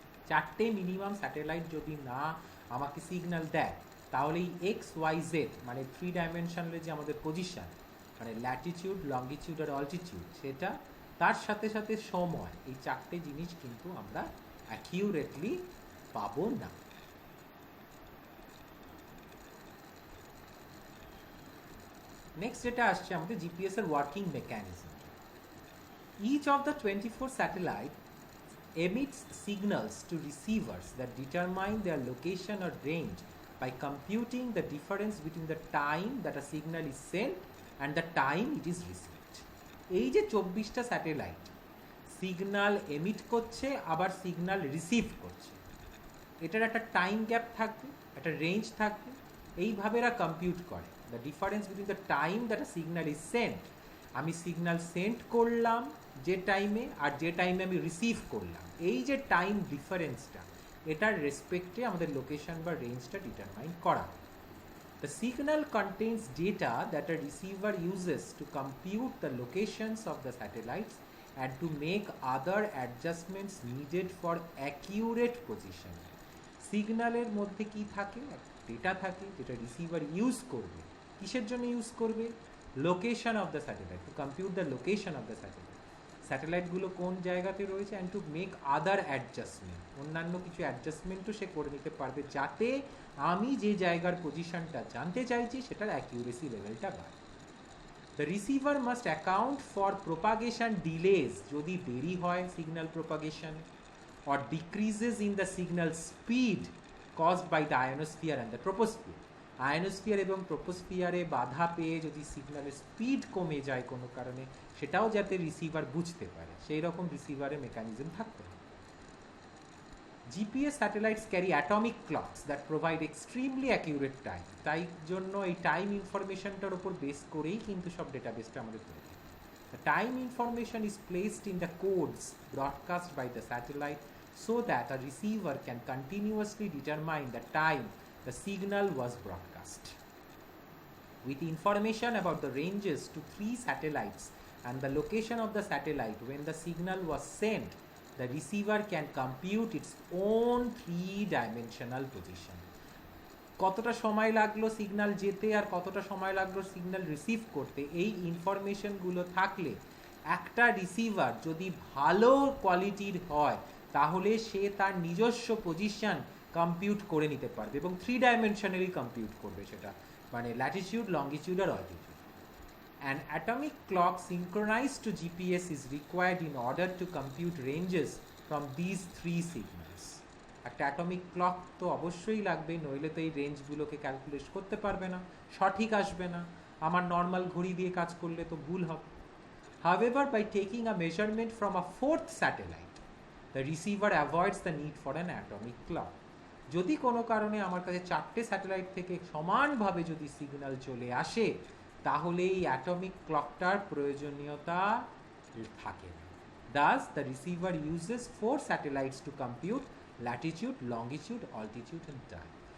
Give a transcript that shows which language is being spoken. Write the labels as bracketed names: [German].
[Bangla] 4টে minimum satellite যদি না আমাকে সিগন্যাল দেয়, তাহলে এই এক্স, ওয়াই, জেড মানে 3 ডাইমেনশনের যে আমাদের পজিশন, মানে ল্যাটিটিউড, লঙ্গিটিউড আর অল্টিটিউড, সেটা তার সাথে সাথে সময়, এই 4টে জিনিস কিন্তু আমরা অ্যাকিউরেটলি পাবো না। নেক্সট যেটা আসছে আমাদের জিপিএস এর working mechanism. [English] Each of the 24 satellite emits signals to receivers that determine their location or range by computing the difference between the time that a signal is sent and the time it is received. [Bangla] এই যে 24টা satellite signal emit করছে, আবার signal receive করছে, এটার একটা time gap থাকবে, একটা range থাকবে, এইভাবে এরা কম্পিউট করে। [English] the difference between the time that a signal is sent, [Bangla] আমি সিগন্যাল সেন্ড করলাম যে টাইমে, আর যে টাইমে আমি রিসিভ করলাম, এই যে টাইম ডিফারেন্সটা, এটার রেসপেক্টে আমাদের লোকেশন বা রেঞ্জটা ডিটারমাইন করা। [English] The signal contains data that a receiver uses to compute the locations of the satellites and to make other adjustments needed for accurate position. [Bangla] সিগন্যালের মধ্যে কি থাকে, ডেটা থাকে যেটা রিসিভার ইউজ করবে। কিসের জন্য ইউজ করবে? [English] Location of the satellite, to compute the location of the satellite. [Bangla] স্যাটেলাইটগুলো কোন জায়গাতে রয়েছে, [English] and to make other adjustment, [Bangla] অন্যান্য কিছু অ্যাডজাস্টমেন্টও সে করে নিতে পারবে যাতে আমি যে জায়গার পজিশনটা জানতে চাইছি সেটার অ্যাকিউরেসি লেভেলটা বাড়ে। [English] the receiver must account for propagation delays, [Bangla] যদি দেরি হয় signal propagation, [English] or decreases in the signal speed caused by the ionosphere and the troposphere. [Bangla] Ionosphere এবং ট্রোপোস্ফিয়ারে বাধা পেয়ে যদি সিগন্যালের স্পিড কমে যায় কোনো কারণে, সেটাও যাতে রিসিভার বুঝতে পারে, সেই রকম রিসিভারের মেকানিজম থাকতে হবে। [English] GPS satellites carry atomic clocks that provide extremely accurate time, [Bangla] তাই জন্য এই টাইম ইনফরমেশনটার উপর বেস করেই কিন্তু সব ডেটাবেসটা আমাদের তৈরি। [English] The time information is placed in the codes broadcast by the satellite so that a receiver can continuously determine the time the signal was broadcast. With information about the ranges to 3 satellites and the location of the satellite when the signal was sent, the receiver can compute its own 3-dimensional position. [Bangla] কতটা সময় লাগলো signal যেতে আর কতটা সময় লাগলো signal receive করতে, এই ইনফরমেশনগুলো থাকলে একটা রিসিভার যদি ভালো কোয়ালিটির হয় তাহলে সে তার নিজস্ব পজিশন কম্পিউট করে নিতে পারবে এবং 3-ডাইমেনশনালি কম্পিউট করবে সেটা, মানে Latitude, longitude আর altitude. [English] An atomic clock synchronized to GPS is required in order to compute ranges from these 3 signals. [Bangla] একটা অ্যাটমিক ক্লক তো অবশ্যই লাগবে, নইলে তো এই রেঞ্জগুলোকে ক্যালকুলেট করতে পারবে না, সঠিক আসবে না, আমার নর্মাল ঘড়ি দিয়ে কাজ করলে তো ভুল হবে। [English] However, by taking a measurement from a 4th satellite, the receiver avoids the need for an atomic clock. [Bangla] যদি কোনো কারণে আমার কাছে 4টে স্যাটেলাইট থেকে সমানভাবে যদি সিগন্যাল চলে আসে তাহলে এই অ্যাটমিক ক্লকটার প্রয়োজনীয়তা থাকে না। [English] Thus, the receiver uses 4 satellites to compute latitude, longitude, altitude and time.